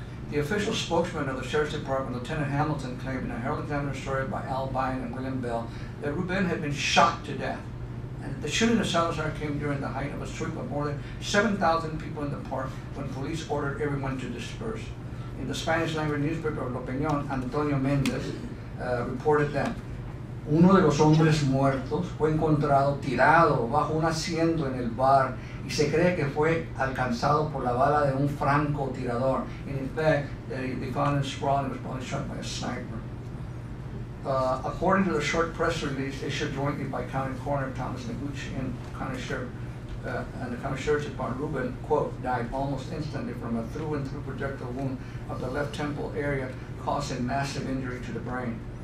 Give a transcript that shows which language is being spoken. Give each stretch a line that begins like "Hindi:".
English: The official spokesman of the Sheriff's Department, Lieutenant Hamilton, claimed in a Herald Examiner story by Al Bine and William Bell that Ruben had been shot to death. And the shooting of Salazar came during the height of a sweep of more than 7,000 people in the park when police ordered everyone to disperse. In the Spanish language newspaper of L'Opinión, Antonio Méndez reported that
Spanish: uno de los hombres muertos fue encontrado tirado bajo un asiento en el bar y se cree que fue alcanzado por la bala de un francotirador.
English: And in fact, they found him sprawling and was probably shot by a sniper. According to the short press release issued jointly by County Coroner Thomas Noguchi and County Sheriff and the County Sheriff's Department, Ruben, quote, died almost instantly from a through-and-through projectile wound of the left temple area, causing massive injury to the brain.